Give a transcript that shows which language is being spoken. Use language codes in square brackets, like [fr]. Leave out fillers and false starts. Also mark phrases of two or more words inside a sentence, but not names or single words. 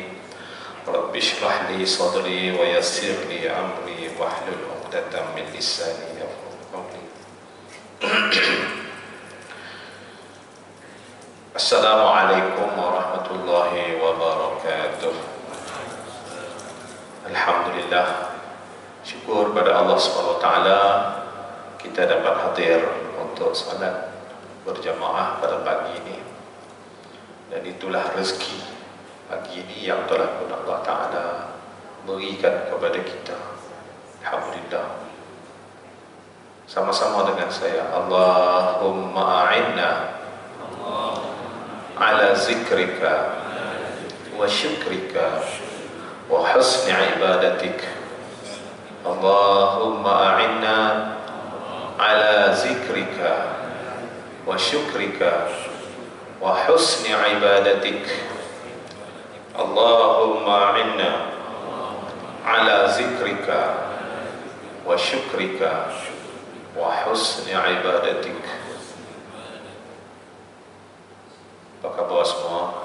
[ar] رب اشرح لي صدري ويسر لي أمري واحلل عقدة من لساني يفقهوا قولي. السلام عليكم ورحمة الله وبركاته. [ms] Alhamdulillah, syukur pada Allah SWT kita dapat hadir untuk salat berjamaah pada pagi ini. Dan itulah rezeki pagi ini yang telah pun Allah Ta'ala berikan kepada kita. Alhamdulillah. Sama-sama dengan saya, [ar] اللهم أعنا على ذكرك وشكرك وحسن عبادتك. اللهم أعنا على ذكرك وشكرك وحسن عبادتك. اللهم أعنا على ذكرك وشكرك وحسن عبادتك. [ms] Apa khabar semua?